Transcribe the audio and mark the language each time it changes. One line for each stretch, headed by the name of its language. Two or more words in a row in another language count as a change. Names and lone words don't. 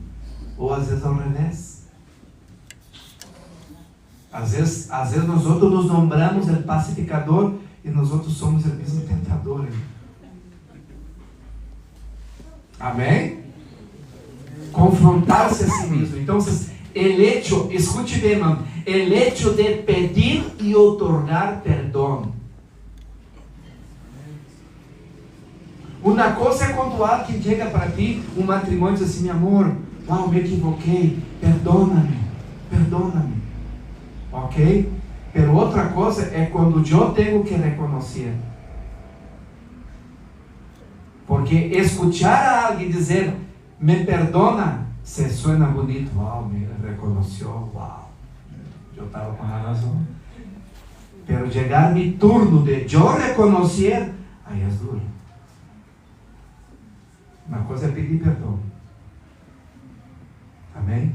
Portuguese: Ou às vezes ao revés. Às vezes nós outros nos nombramos o pacificador e nós outros somos o mesmo tentador. Hein? Amém? Confrontar-se a si mesmo. Então,
Spanish: el hecho,
Portuguese: escute bem, mano,
Spanish: el hecho de
Portuguese: pedir e otorgar perdão. Uma coisa é quando alguém chega para ti, um matrimônio, e diz assim, meu amor, uau, me equivoquei, perdona-me. Ok? Pero outra coisa é quando eu tenho que reconhecer. Porque escuchar a alguém dizer,
Spanish: me perdona, se suena bonito.
Portuguese: Uau, me reconheceu, uau. Eu estava com a razão. Pero chegar mi turno de eu reconhecer, aí é duro. Uma coisa é pedir perdão. Amém?